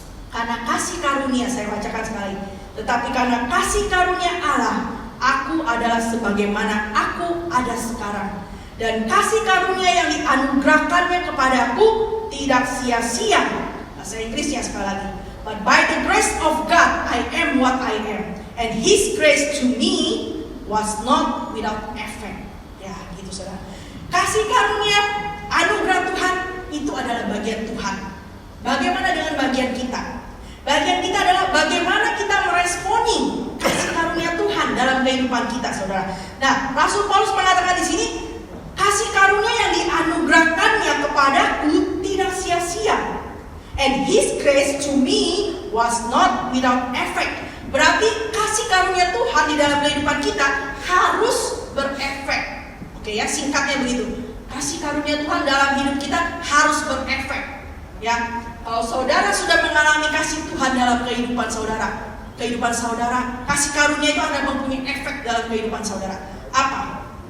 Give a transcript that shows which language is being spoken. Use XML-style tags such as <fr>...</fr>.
<id>Karena kasih karunia, saya bacakan sekali. Tetapi karena kasih karunia Allah, aku adalah sebagaimana aku ada sekarang. Dan kasih karunia yang dianugerahkannya kepadaku tidak sia-sia. Bahasa Inggrisnya sekali lagi.</id> <en>But by the grace of God, I am what I am. And His grace to me was not without effect.</en> <id>Ya, gitu saudara. Kasih karunia, anugerah Tuhan, itu adalah bagian Tuhan. Bagaimana dengan bagian kita? Bagian kita adalah bagaimana kita meresponi kasih karunia Tuhan dalam kehidupan kita, saudara. Nah, Rasul Paulus mengatakan di sini, kasih karunia yang dianugerahkannya kepadaku tidak sia-sia.</id> <en>And His grace to me was not without effect.</en> <id>Berarti kasih karunia Tuhan di dalam kehidupan kita harus berefek. Oke ya, singkatnya begitu. Kasih karunia Tuhan dalam hidup kita harus berefek. Ya, kalau saudara sudah mengalami kasih Tuhan dalam kehidupan saudara, kasih karunia itu akan mempunyai efek dalam kehidupan saudara. Apa?</id>